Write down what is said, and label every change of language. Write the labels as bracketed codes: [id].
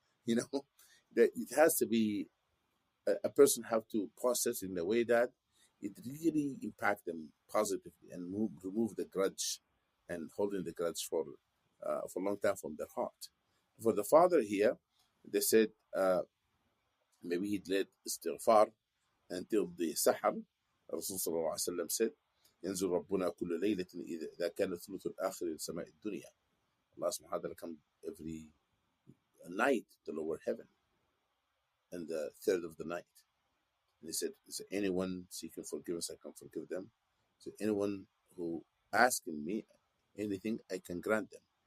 [en] That it has to be, a person have to process in a way that it really impact them positively and remove the grudge and holding the grudge for a long time from their heart. For the father here, they said maybe he led istighfar until the sahar. [ar] Rasul sallallahu alaihi wasallam [en] said, [ar] ينزل ربنا كل ليلة إذا كان الثلث الآخر لسماء الدنيا. [en] Allah subhanahu wa ta'ala come every night to lower heaven and the third of the night. And he said, is there anyone seeking forgiveness, I can forgive them. So anyone who asking me anything, I can grant them.